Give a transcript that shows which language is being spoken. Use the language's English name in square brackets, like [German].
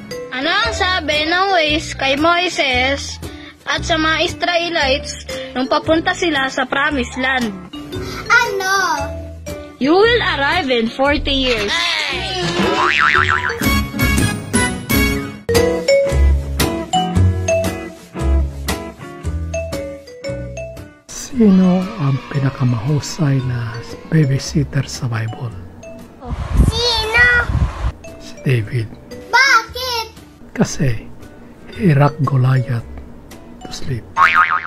[Filipino] Ano ang sabi ng ways kay Moises at sa mga Israelites nung papunta sila sa Promised Land? Ano? [English] You will arrive in 40 years. [Filipino] Sino ang pinakamahusay na babysitter sa Bible? Sino? Si David. Bakit? Kasi [English] he rocked Goliath to sleep.